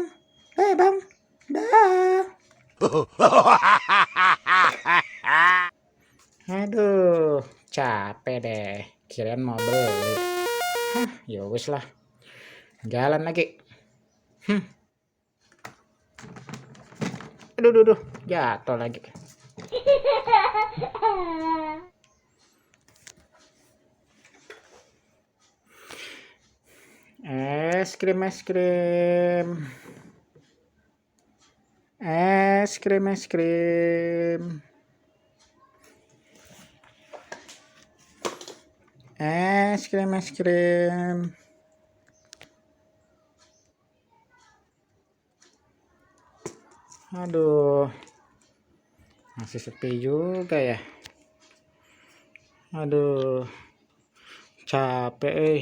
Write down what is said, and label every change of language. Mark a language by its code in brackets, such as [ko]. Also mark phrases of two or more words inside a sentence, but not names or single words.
[id] Bang. Dah. Aduh, capek deh. Kirain mau beli. Hah, [jv] ya wis lah. [id] Jalan lagi. Aduh, jatuh lagi. Es krim, es krim. Es krim, es krim. Es krim, es krim. Aduh, masih sepi juga ya. Aduh, capek.